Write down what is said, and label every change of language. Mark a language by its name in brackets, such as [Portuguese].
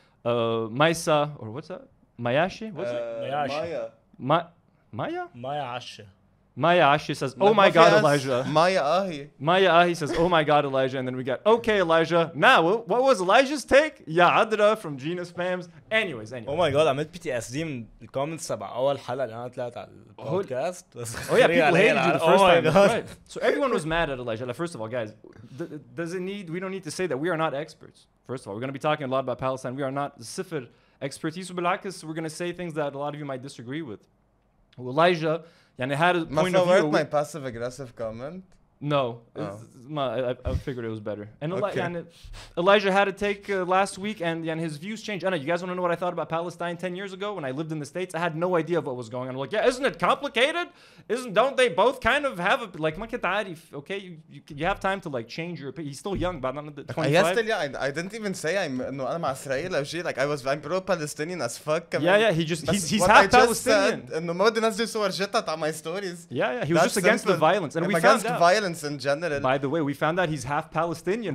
[English] Maisa, or what's that? Mayashi? What's it? Maya? Maya Ashe. Maya Ashi says, oh my God, Elijah. Maya Ahi. Maya Ahi says, oh my God, Elijah. And then we got, okay, Elijah. Now, what was Elijah's take? Ya Adra from Gina Spams. Anyways. Oh my God, [Arabic] عملت PTSD من الكومنتس تبع أول حلقة اللي أنا طلعت على البودكاست. [English] Oh yeah, people hated you the first time. Right. So everyone was mad at Elijah. First of all, guys, we don't need to say that we are not experts. First of all, we're going to be talking a lot about Palestine. We are not Sifr expertise. We're going to say things that a lot of you might disagree with. Elijah, [Arabic] يعني [English] had a point of view. my passive aggressive comment? No, I figured it was better. And Elijah had a take last week, and his views changed. I know you guys want to know what I thought about Palestine 10 years ago when I lived in the States. I had no idea of what was going on. I'm like, yeah, isn't it complicated? Don't they both kind of have okay? You have time to like change your opinion. He's still young, but not 25. I didn't even say I'm [Arabic] مع إسرائيل أو شيء. [English] Like I'm pro-Palestinian as fuck. Yeah, he's half Palestinian. [Arabic] إنه ما بدي نزل صور جتت على [English] my stories. Yeah, he was just against the violence, and we found out. Violence in general. By the way, we found out he's half Palestinian.